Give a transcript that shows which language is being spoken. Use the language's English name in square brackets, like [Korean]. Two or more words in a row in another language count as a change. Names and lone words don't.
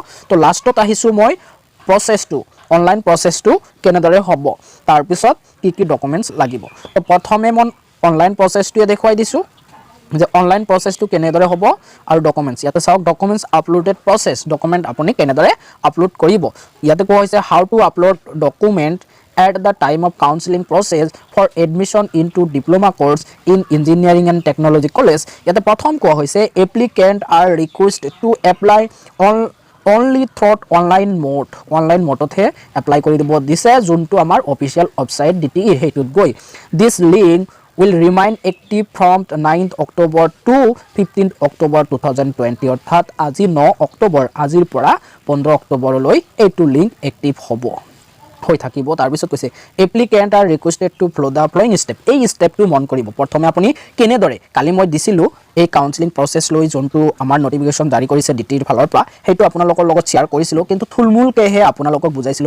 [Assamese] তো লাষ্টত আহিছোঁ মই প্ৰচেছটো, অনলাইন প্ৰচেছটো কেনেদৰে হ'ব, তাৰপিছত কি কি ডকুমেণ্টছ লাগিব। তো প্ৰথমে মই অনলাইন প্ৰচেছটোৱে দেখুৱাই দিছোঁ যে অনলাইন প্ৰচেছটো কেনেদৰে হ'ব আৰু ডকুমেণ্টছ। ইয়াতে চাওক [English] documents uploaded process, [Assamese] ডকুমেণ্ট আপুনি কেনেদৰে আপলোড কৰিব। ইয়াতে কোৱা হৈছে [English] how to upload document at the time of counseling process for admission into diploma course in engineering and technology college. [Assamese] ইয়াতে প্ৰথম কোৱা হৈছে [English] applicant are requested to apply only through online mode- [Assamese] হে এপ্লাই কৰি দিব দিছে, যোনটো আমাৰ অফিচিয়েল ৱেবছাইট DTE সেইটোত গৈ। [English] this link will remain active from 9th October to 15th October 2020, [Assamese] অৰ্থাৎ আজি 9 অক্টোবৰ, আজিৰ পৰা 15 অক্টোবৰলৈ এইটো লিংক এক্টিভ হৈ থাকিব। তাৰপিছত কৈছে [English] applicant are requested to follow the following step. [Assamese] এই ষ্টেপটো মন কৰিব। প্ৰথমে আপুনি কেনেদৰে, কালি মই দিছিলোঁ এই [English] counseling process [Assamese] লৈ যোনটো আমাৰ নটিফিকেশ্যন জাৰি কৰিছে DTEৰ ফালৰ পৰা, সেইটো আপোনালোকৰ লগত শ্বেয়াৰ কৰিছিলোঁ, কিন্তু থুলমূলকৈহে আপোনালোকক বুজাইছিলোঁ।